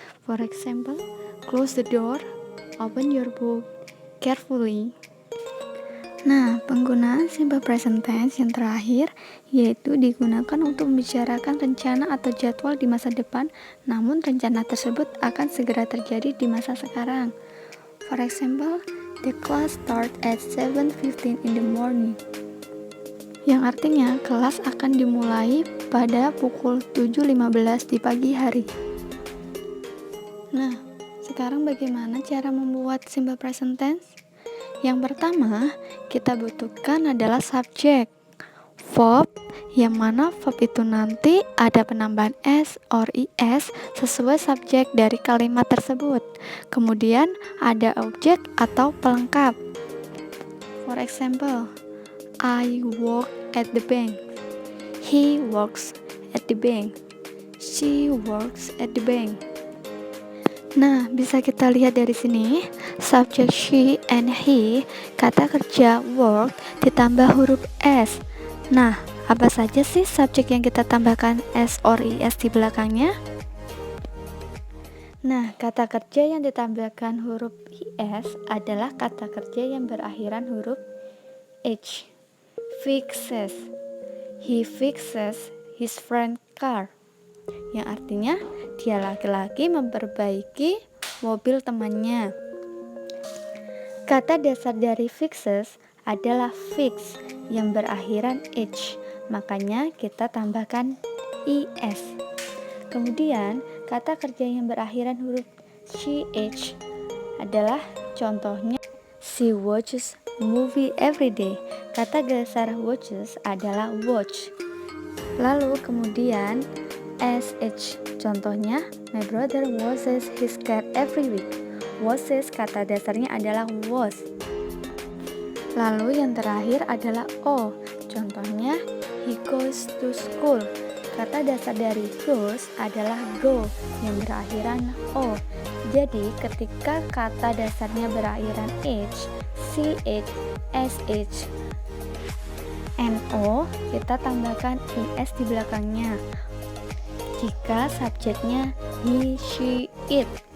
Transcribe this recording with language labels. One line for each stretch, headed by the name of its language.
English: For example, close the door, open your book carefully.
Indonesian: Nah, penggunaan simple present tense yang terakhir yaitu digunakan untuk membicarakan rencana atau jadwal di masa depan, namun rencana tersebut akan segera terjadi di masa sekarang.
English: For example, the class start at 7:15 in the morning.
Indonesian: Yang artinya kelas akan dimulai pada pukul 7.15 di pagi hari. Nah, sekarang bagaimana cara membuat simple present tense? Yang pertama, kita butuhkan adalah subjek, verb, yang mana verb itu nanti ada penambahan s or is sesuai subjek dari kalimat tersebut. Kemudian ada objek atau pelengkap.
English: For example, I work at the bank. He works at the bank. She works at the bank.
Indonesian: Nah, bisa kita lihat dari sini, subjek she and he, kata kerja work ditambah huruf s. Nah, apa saja sih subjek yang kita tambahkan s or is di belakangnya? Nah, kata kerja yang ditambahkan huruf is adalah kata kerja yang berakhiran huruf h.
English: Fixes. He fixes his friend's car.
Indonesian: Yang artinya dia laki-laki memperbaiki mobil temannya. Kata dasar dari fixes adalah fix yang berakhiran h, makanya kita tambahkan is. Kemudian kata kerja yang berakhiran huruf ch adalah contohnya
English: she watches movie every day.
Indonesian: Kata dasar watches adalah watch. Lalu kemudian sh, contohnya
English: my brother washes his car every week.
Indonesian: Washes kata dasarnya adalah wash. Lalu yang terakhir adalah o, contohnya
English: he goes to school.
Indonesian: Kata dasar dari goes adalah go yang berakhiran o. Jadi ketika kata dasarnya berakhiran h, ch, sh, no, kita tambahkan is di belakangnya jika subjeknya he, she, it.